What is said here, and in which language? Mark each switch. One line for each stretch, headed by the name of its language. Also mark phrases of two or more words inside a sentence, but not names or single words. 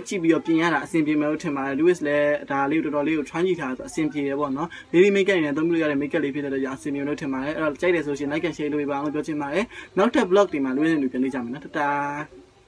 Burmese: ကြည့်ပြီးတော့ပြင်ရတာအဆင်ပြေမယ်လို့ထင်ပါတယ် Louis လည်းဒါလေးကိုတော်တော်လေးကို try ကြည့်ထားတာဆိုအဆင်ပြေတယ်ပေါ့နော်
English: daily makeup
Burmese: နဲ့သုံးလို့ရတဲ့ makeup လေးဖြစ်တဲ့အတွက်အဆင်ပြေလို့ထင်ပါတယ်အဲ့တော့ကြိုက်တယ်ဆိုရှင်
English: like and share
Burmese: လုပ်ပေးပါအောင်လို့ပြောချင်ပါတယ်နောက်ထပ် vlog ဒီမှာ Louis နဲ့ပြန်လေးကြမယ်နော်တတာ